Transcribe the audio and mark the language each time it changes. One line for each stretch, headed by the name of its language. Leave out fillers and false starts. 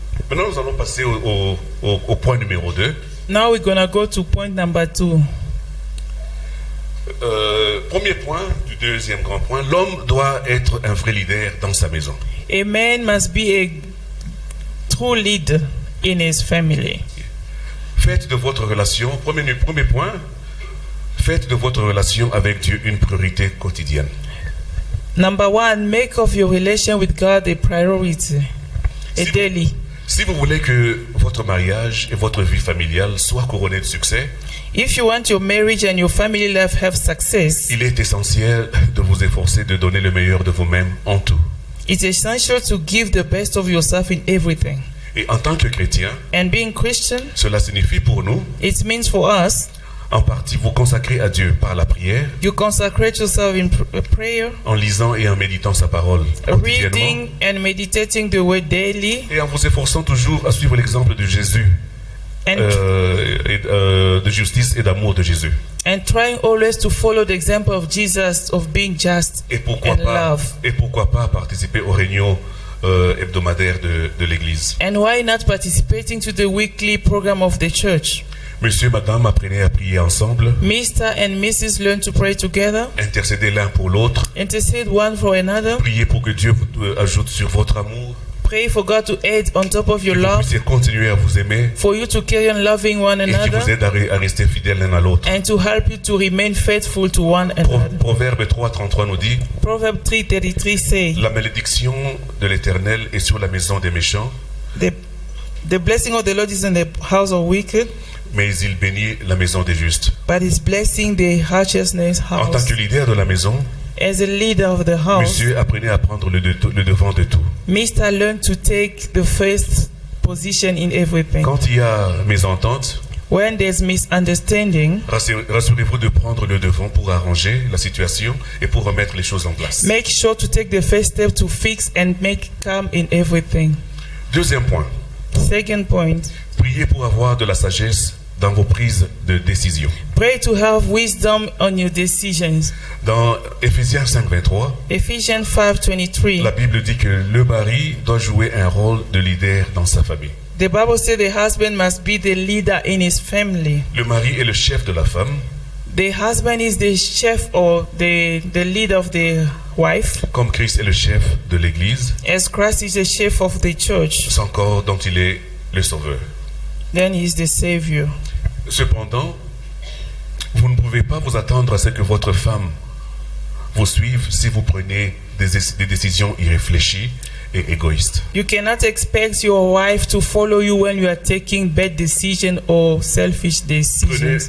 French: Maintenant, nous allons passer au point numéro 2.
English: Now we're going to go to point number 2.
French: Premier point du deuxième grand point, l'homme doit être un vrai leader dans sa maison.
English: A man must be a true leader in his family.
French: Faites de votre relation, premier point, faites de votre relation avec Dieu une priorité quotidienne.
English: Number 1, make of your relation with God a priority, a
French: Si-
English: daily.
French: Si vous voulez que votre mariage et votre vie familiale soient couronnés de succès,
English: If you want your marriage and your family life have success,
French: il est essentiel de vous efforcer de donner le meilleur de vous-même en tout.
English: it's essential to give the best of yourself in everything.
French: Et en tant que chrétien,
English: And being Christian,
French: cela signifie pour nous,
English: it means for us,
French: en partie, vous consacrer à Dieu par la prière,
English: you consecrate yourself in prayer,
French: en lisant et en méditant sa parole quotidiennement,
English: reading and meditating the word daily,
French: et en vous efforçant toujours à suivre l'exemple de Jésus,
English: and
French: de justice et d'amour de Jésus.
English: and trying always to follow the example of Jesus of being just
French: Et pourquoi pas participer aux réunions hebdomadaires de l'Église.
English: and why not participating to the weekly program of the church.
French: Monsieur, madame, apprenez à prier ensemble,
English: Mr. and Mrs. learn to pray together,
French: intercédez l'un pour l'autre,
English: intercede one for another,
French: priez pour que Dieu vous ajoute sur votre amour,
English: pray for God to aid on top of your
French: que vous
English: love,
French: puissiez continuer à vous aimer
English: for you to carry on loving one
French: et qui vous
English: another,
French: aide à rester fidèles l'un à l'autre.
English: and to help you to remain faithful to one another.
French: Proverbe 3:33 nous dit,
English: Proverbs 3:33 say,
French: la malédiction de l'Éternel est sur la maison des méchants,
English: the blessing of the Lord is in the house of wicked,
French: mais il bénit la maison des justes.
English: but his blessing the righteousness
French: En tant
English: house.
French: que leader de la maison,
English: As a leader of the house,
French: monsieur, apprenez à prendre le devant de tout.
English: Mr. learn to take the first position in everything.
French: Quand il y a mésentente,
English: When there's misunderstanding,
French: rassurez-vous de prendre le devant pour arranger la situation et pour remettre les choses en place.
English: make sure to take the first step to fix and make calm in everything.
French: Deuxième point,
English: Second point,
French: priez pour avoir de la sagesse dans vos prises de décision.
English: pray to have wisdom on your decisions.
French: Dans Éphésiens 5:23,
English: Ephesians 5:23,
French: la Bible dit que le mari doit jouer un rôle de leader dans sa famille.
English: the Bible says the husband must be the leader in his family.
French: Le mari est le chef de la femme,
English: The husband is the chef or the leader of the wife,
French: comme Christ est le chef de l'Église,
English: as Christ is the chef of the church.
French: son corps dont il est le sauveur.
English: Then he is the savior.
French: Cependant, vous ne pouvez pas vous attendre à ce que votre femme vous suive si vous prenez des décisions irréfléchies et égoïstes.
English: You cannot expect your wife to follow you when you are taking bad decisions or selfish decisions.